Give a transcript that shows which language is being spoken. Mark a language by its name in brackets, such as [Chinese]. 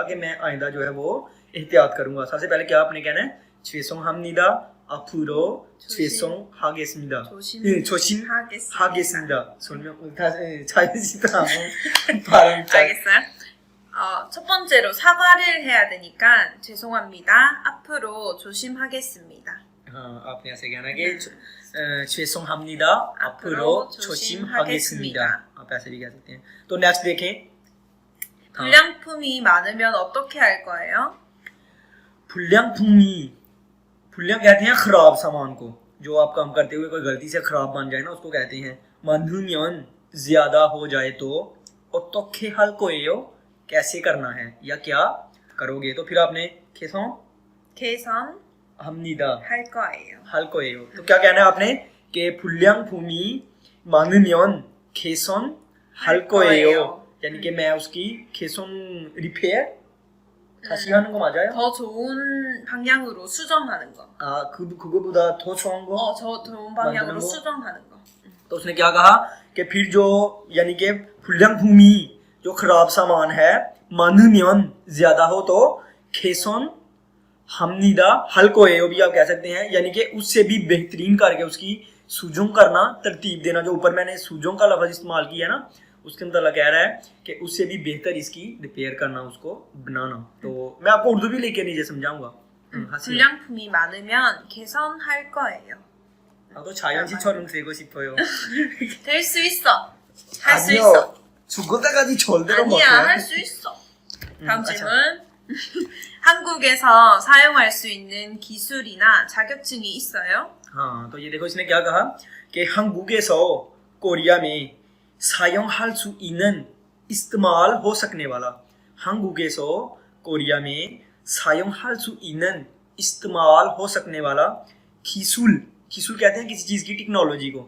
[Hindi] कि मैं आइंदा जो है वो एहतियात करूंगा. सबसे पहले क्या आपने कहना है? [Korean] 죄송합니다. 앞으로 죄송하겠습니다. 조심하겠습니다. 설명 자연스럽다. 발음 잘. 알겠어요? 첫 번째로 사과를 해야 되니까 죄송합니다. 앞으로 조심하겠습니다. [Hindi] आपने ऐसे कहना है कि [Korean] 죄송합니다. 앞으로 조심하겠습니다. [Hindi] आप ऐसे भी कह सकते हैं. तो नेक्स्ट देखें. [Korean] 불량품이 많으면 어떻게 할 거예요? [Hindi] भुल्लियाँ कहते हैं खराब सामान को. जो आप काम करते हुए कोई गलती से खराब बन जाए ना उसको कहते हैं. 많으면 ज्यादा हो जाए तो [Korean] 어떻게 할 거예요? [Hindi] कैसे करना है या क्या करोगे. तो फिर आपने [Korean] 개선합니다. 할 거예요. [Hindi] तो क्या कहना है आपने कि [Korean] 불량품이 많으면 개선할 거예요. [Hindi] यानी कि मैं उसकी [Korean] 개선 리페어 다시 하는 거 맞아요? 더 좋은 방향으로 수정하는 거. 그거보다 더 좋은 거? 더 좋은 방향으로 수정하는 거. [Hindi] तो उसने क्या कहा कि फिर जो यानी कि 불량품이 जो खराब सामान है 많으면 ज्यादा हो तो [Korean] 개선합니다. 할 거예요 [Hindi] भी आप कह सकते हैं. यानी कि उससे भी बेहतरीन करके उसकी सुजों करना, तरतीब देना. जो ऊपर मैंने सुजों का लफ्ज इस्तेमाल किया ना उसके मतलब कह रहा है कि उससे भी बेहतर इसकी रिपेयर करना, उसको बनाना. तो मैं आपको उर्दू भी लेके नीचे समझाऊंगा. [Korean] 불량품이 많으면 개선할 거예요. 나도 자연 씨처럼 되고 싶어요. 될 수 있어. 할 수 있어. 죽을 때까지 절대로 못해. 아니야, 할 수 있어. 다음 질문. 한국에서 사용할 수 있는 기술이나 자격증이 있어요? [Hindi] हाँ, तो ये देखो इसने क्या कहा कि 한국에서 कोरिया में [Korean] 사용할 수 있는 [Hindi] इस्तेमाल हो सकने वाला. 한국에서 कोरिया में [Korean] 사용할 수 있는 [Hindi] इस्तेमाल हो सकने वाला 기술 कहते हैं किसी चीज की टेक्नोलॉजी को.